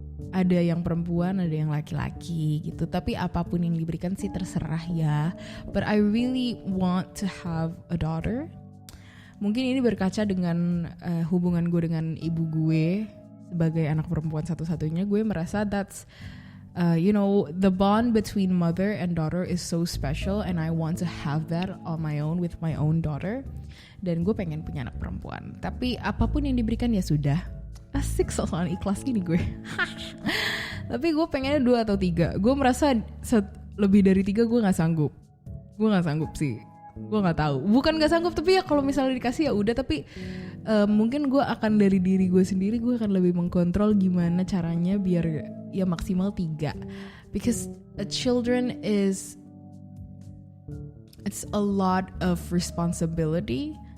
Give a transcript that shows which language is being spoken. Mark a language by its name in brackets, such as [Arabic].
[Indonesian] ada yang perempuan, ada yang laki-laki gitu. Tapi apapun yang diberikan sih terserah ya. [English] But I really want to have a daughter. [Indonesian] Mungkin ini berkaca dengan hubungan gue dengan ibu gue sebagai anak perempuan satu-satunya. Gue merasa [English] that's the bond between mother and daughter is so special, and I want to have that on my own with my own daughter. [Indonesian] Dan gue pengen punya anak perempuan. Tapi apapun yang diberikan ya sudah. Asik soal ikhlas gini gue. Tapi gue pengennya 2 atau 3. Gue merasa lebih dari 3 gue nggak sanggup. Gue nggak sanggup sih. Gue nggak tahu. Bukan nggak sanggup, tapi ya kalau misalnya dikasih ya udah. Tapi mungkin gue akan dari diri gue sendiri, gue akan lebih mengkontrol gimana caranya biar ya maksimal 3. [English] Because a children it's a lot of responsibility.